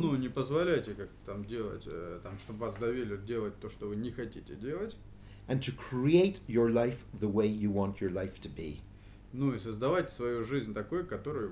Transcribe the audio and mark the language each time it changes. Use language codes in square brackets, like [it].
[ru] Ну, не позволяйте как там делать, там, чтобы вас давили делать то, что вы не хотите делать. [en] and to create your life the way you want your life to be. [ru] Ну и создавайте свою жизнь такой, которую вы